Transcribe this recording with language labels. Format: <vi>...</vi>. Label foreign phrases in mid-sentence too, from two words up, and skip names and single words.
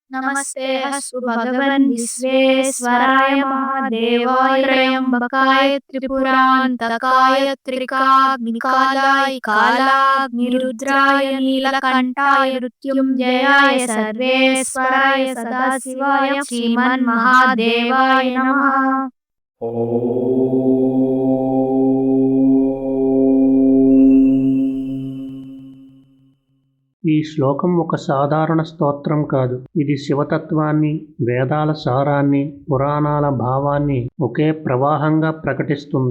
<sa>नमस्ते हस्तु भगवन् विश्वेश्वराय महादेवाय त्र्यम्बकाय त्रिपुरान्तकाय त्रिकाग्निकालाय कालाग्निरुद्राय नीलकण्ठाय मृत्युञ्जयाय सर्वेश्वराय सदाशिवाय श्रीमन्महादेवाय नमः।</sa> <te>ఈ శ్లోకం ఒక సాధారణ స్తోత్రం కాదు. ఇది శివతత్వాన్ని, వేదాల సారాన్ని, పురాణాల భావాన్ని ఒకే ప్రవాహంగా ప్రకటిస్తుంది.</te>